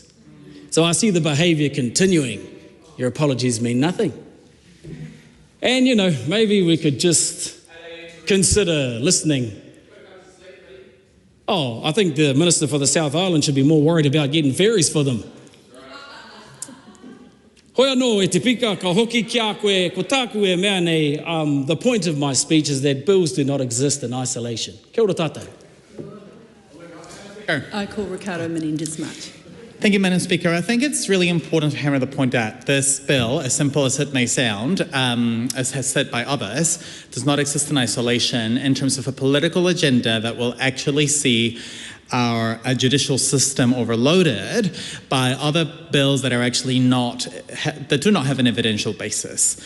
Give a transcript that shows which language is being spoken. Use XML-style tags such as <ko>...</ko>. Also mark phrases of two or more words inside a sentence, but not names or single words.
<en>So I see the behaviour continuing. Your apologies mean nothing. And, maybe we could just consider listening. Oh, I think the Minister for the South Island should be more worried about getting ferries for them.</en> <mi>Hoi anō e te pika ka hoki kia koe ko tāku e mea nei.</mi> <en>The point of my speech is that bills do not exist in isolation.</en> <mi>Kia ora tātou.</mi> <en>I call Ricardo Menendez-Matt. Thank you, Madam Speaker. I think it's really important to hammer the point out. This bill, as simple as it may sound, as has said by others, does not exist in isolation in terms of a political agenda that will actually see our judicial system overloaded by other bills that are actually that do not have an evidential basis.</en>